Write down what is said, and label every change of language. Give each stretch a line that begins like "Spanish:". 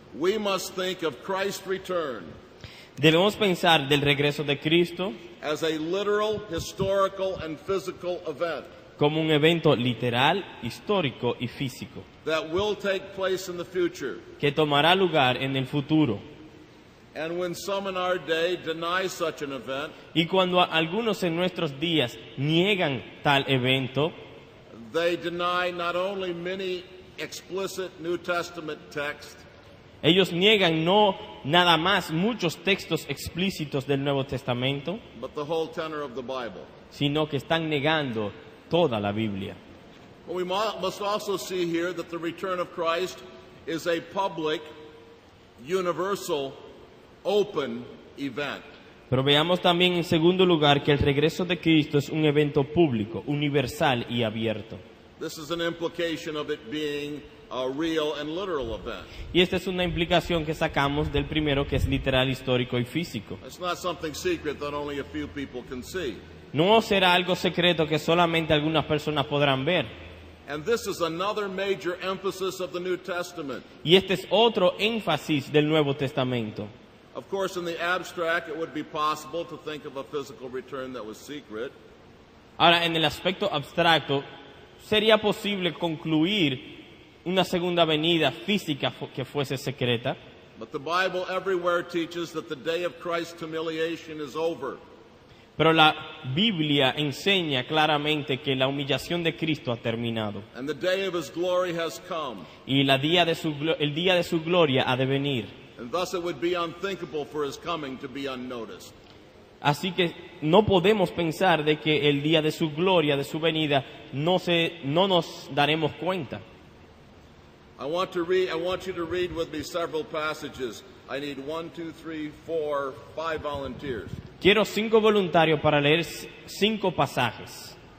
English: we must think of Christ's return
Spanish: debemos pensar del regreso de Cristo
English: as a literal, historical, and physical event
Spanish: como un evento literal, histórico y físico,
English: that will take place in the future.
Spanish: que tomará lugar en el futuro.
English: And when some in our day deny such an event,
Spanish: Y cuando algunos en nuestros días niegan tal evento,
English: they deny not only many explicit New Testament texts,
Spanish: ellos niegan no nada más muchos textos explícitos del Nuevo Testamento,
English: but the whole tenor of the Bible.
Spanish: sino que están negando toda la Biblia.
English: But we must also see here that the return of Christ is a public, universal, open event.
Spanish: Pero veamos también en segundo lugar que el regreso de Cristo es un evento público, universal y abierto.
English: This is an implication of it being a real and literal event.
Spanish: Y esta es una implicación que sacamos del primero, que es literal, histórico y físico.
English: It's not something secret that only a few people can see.
Spanish: No será algo secreto que solamente algunas personas podrán ver.
English: And this is another major emphasis of the New Testament.
Spanish: Y este es otro énfasis del Nuevo Testamento.
English: Of course, in the abstract, it would be possible to think of a physical return that was secret.
Spanish: Ahora, en el aspecto abstracto, sería posible concluir una segunda venida física que fuese secreta,
English: But the Bible everywhere teaches that the day of Christ's humiliation is over.
Spanish: pero la Biblia enseña claramente que la humillación de Cristo ha terminado
English: And the day of his glory has come.
Spanish: y el día de su gloria ha de venir.
English: And thus it would be unthinkable for his coming to be unnoticed.
Spanish: Así que no podemos pensar de que el día de su gloria, de su venida, no nos daremos cuenta.
English: I want you to read with me several passages. I need 1, 2, 3, 4, 5 volunteers.
Spanish: Quiero 5 voluntarios para leer 5 pasajes.